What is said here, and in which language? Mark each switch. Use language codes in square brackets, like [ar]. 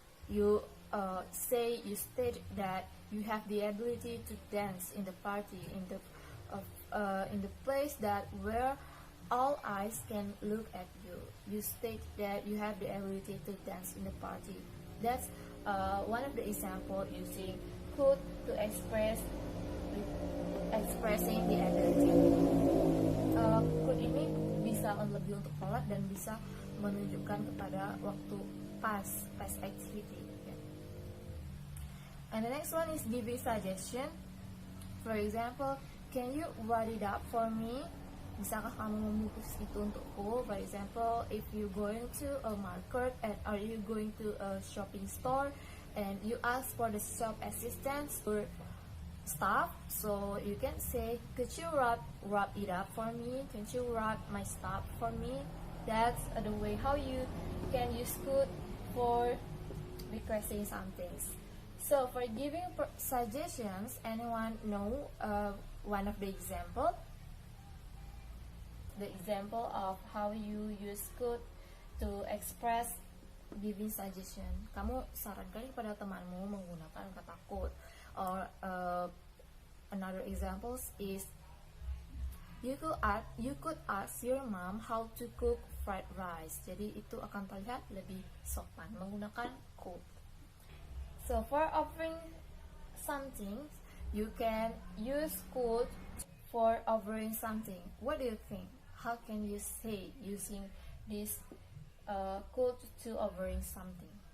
[en] You state that you have the ability to dance in the party, in the place that where all eyes can look at you. You state that you have the ability to dance in the party. That's one of the example using could to expressing the ability. [id] Could ini bisa lebih untuk polite dan bisa menunjukkan kepada waktu [en] past activity. Okay. And the next one is giving suggestion. For example, can you write it up for me? [id] Bisakah kamu memutus itu untukku? [en] For example, if you going to a market and are you going to a shopping store and you ask for the shop assistants or stuff, so you can say, could you wrap it up for me? Can you wrap my stuff for me? That's the way how you can use could for requesting something. So for giving suggestions, anyone know one of the example? The example of how you use could to express giving suggestion. [id] Kamu sarankan kepada temanmu menggunakan kata could, or [en] another examples is you could ask your mom how to cook fried rice. [id] Jadi itu akan terlihat lebih sopan menggunakan could. [en] So for offering something, you can use could for offering something. What do you think? How can you say using this could to offering something?